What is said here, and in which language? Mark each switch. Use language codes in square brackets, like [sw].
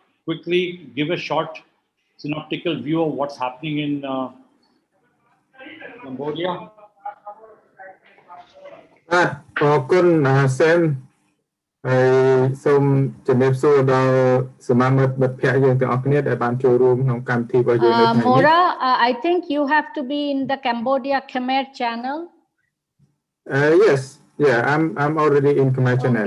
[en] Quickly give a short synoptical view of what's happening in Cambodia. [km] អរគុណSam ហើយសូមជំរាបសួរដល់សមាមិត្តមិត្តភ័ក្តិយើងទាំងអស់គ្នាដែលបានចូលរួមក្នុងកម្មវិធីរបស់យើងនៅថ្ងៃនេះ [en] Mora, I think you have to be in the Cambodia Khmer channel. Yes, yeah, I'm already in Khmer channel.